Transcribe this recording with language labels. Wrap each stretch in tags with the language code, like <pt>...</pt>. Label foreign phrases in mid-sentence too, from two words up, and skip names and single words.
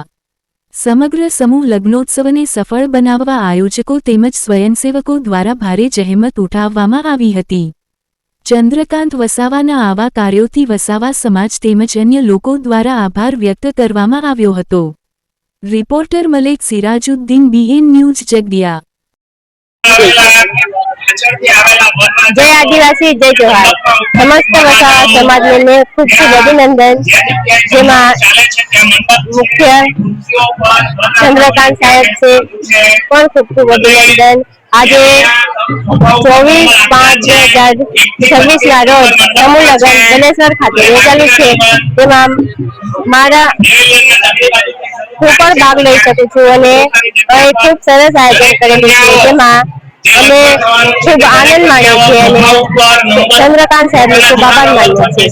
<gu>સમગ્ર સમૂહ લગ્નોત્સવને સફળ બનાવવા આયોજકો તેમજ સ્વયંસેવકો દ્વારા ભારે જહેમત ઉઠાવવામાં આવી હતી। ચંદ્રકાંત વસાવાના આવા કાર્યોથી વસાવા સમાજ તેમજ અન્ય લોકો દ્વારા આભાર વ્યક્ત કરવામાં આવ્યો હતો। રિપોર્ટર મલેક સિરાજુદ્દીન, બીએન ન્યૂઝ ઝઘડિયા।</gu> <hi>जय आदिवासी जय जोहार। समस्त वसावा समाज में खूब खूब अभिनंदन।</hi> <gu>જેમાં મુખ્ય ચંદ્રકાંત સાહેબ સે પણ ખૂબ ખૂબ અભિનંદન।</gu> <hi>आज</hi> <gu>24/5/2026 ના રોજ સમૂહ લગ્ન બલેશ્વર ખાતે યોજાયું છે, તેમાં મારા હું પણ ભાગ લઈ શકું છું અને ખૂબ સરસ આયોજન કરેલું છે, જેમાં અમે ખૂબ આનંદ માણ્યો છે અને ચંદ્રકાંત સાહેબનો ખૂબ આભાર માન્યો છે।</gu>